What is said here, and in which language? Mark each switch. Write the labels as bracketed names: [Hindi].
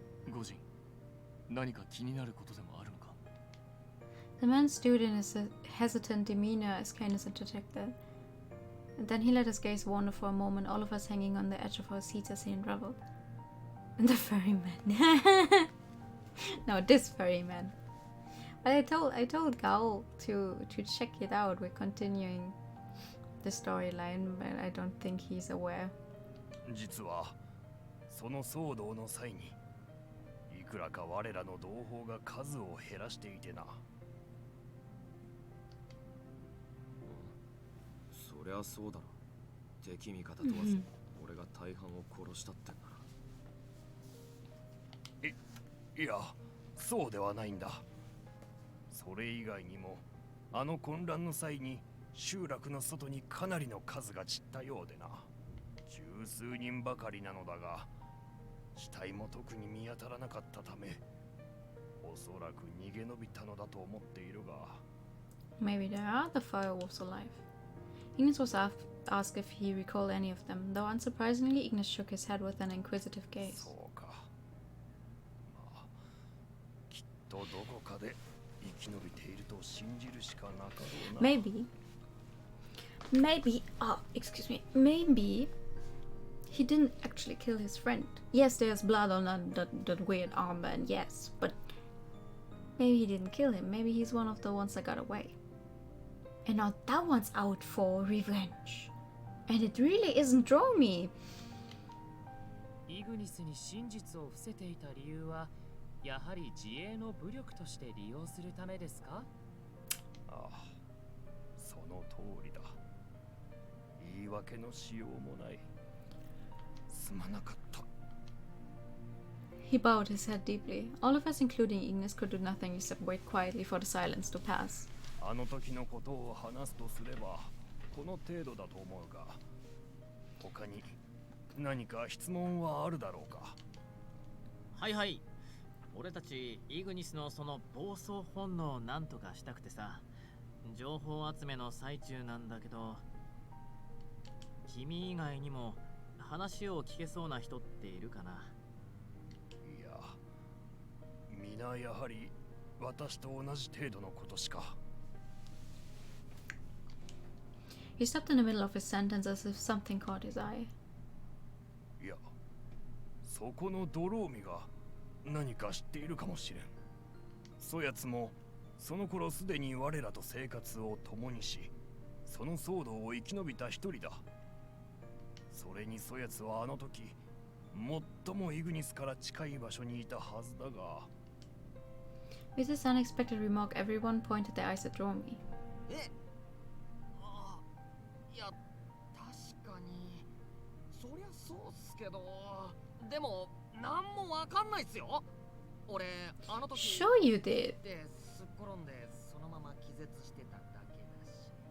[Japanese] ゴジン、何か気になることでもあるのか？ [English] the man stood in his hesitant demeanor as Candace interjected. And then he let his gaze wander for a moment, all of us hanging on the edge of our seats as he unraveled. And the ferryman. No, this ferryman. But I told Gaul to check it out. We're continuing the storyline, but I don't think he's aware. [Japanese] 実はその騒動の際にいくらか我らの同胞が数を減らしていてな。そりゃそうだろ。敵味方問わず、俺が大半を殺したってんなら。いや、そうではないんだ。それ以外にもあの混乱の際に集落の外にかなりの数が散ったようでな。十数人ばかりなのだが、死体も特に見当たらなかったため、おそらく逃げ延びたのだと思っているが。 [English] Maybe there are other firewolves alive. Ignis was asked if he recalled any of them, though unsurprisingly, Ignis shook his head with an inquisitive gaze. [Japanese] そうか。まあ、きっとどこかで生き延びていると信じるしかなかろうな。 [English] Maybe, excuse me, maybe he didn't actually kill his friend. Yes, there's blood on that weird armor, and yes, but maybe he didn't kill him. Maybe he's one of the ones that got away. And now that one's out for revenge. And it really isn't Dromi. [Japanese] イグニスに真実を伏せていた理由はやはり自衛の武力として利用するためですか？ああ、その通りだ。言い訳のしようもない。すまなかった。 [English] He bowed his head deeply. All of us, including Ignis, could do nothing except wait quietly for the silence to pass. [Japanese] あの時のことを話すとすれば、この程度だと思うが、他に何か質問はあるだろうか？はいはい。俺たちイグニスのその暴走本能をなんとかしたくてさ、情報集めの最中なんだけど、君以外にも話を聞けそうな人っているかな？いや、皆やはり私と同じ程度のことしか。 [English] He stopped in the middle of his sentence as if something caught his eye. [Japanese] いや、そこのドローミが何か知っているかもしれん。そやつもその頃すでに我らと生活を共にし、その騒動を生き延びた一人だ。それにそやつはあの時最もイグニスから近い場所にいたはずだが。 [English] With this unexpected remark, everyone pointed their eyes at Dromi. [Japanese] いや、確かにそりゃそうっすけど、でもなんもわかんないっすよ。俺あの時 [English] Sure you did. [Japanese] ですっ転んでそのまま気絶してただけだし。